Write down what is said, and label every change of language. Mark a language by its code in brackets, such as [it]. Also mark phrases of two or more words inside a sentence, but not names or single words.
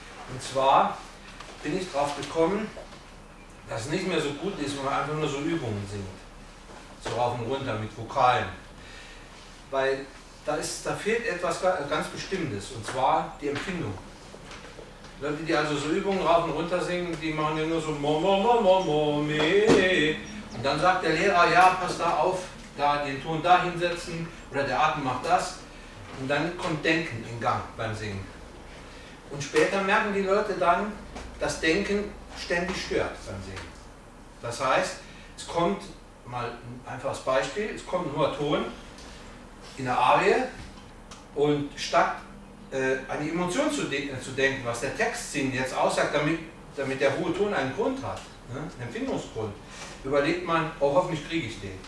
[de] Und zwar bin ich drauf gekommen, dass es nicht mehr so gut ist, wenn man einfach nur so Übungen singt. So rauf und runter mit Vokalen. Weil da fehlt etwas ganz Bestimmtes, und zwar die Empfindung. Leute, die also so Übungen rauf und runter singen, die machen ja nur so mo, mo, mo, mo, mo, me. Und dann sagt der Lehrer, ja, pass da auf, da den Ton da hinsetzen, oder der Atem macht das. Und dann kommt Denken in Gang beim Singen. Und später merken die Leute dann, dass Denken ständig stört beim Singen. Das heißt, es kommt, mal ein einfaches Beispiel, es kommt ein hoher Ton in der Arie, und statt an die Emotion zu denken, was der Text singt jetzt aussagt, damit der hohe Ton einen Grund hat, ne, einen Empfindungsgrund, überlegt man, oh, hoffentlich kriege ich den.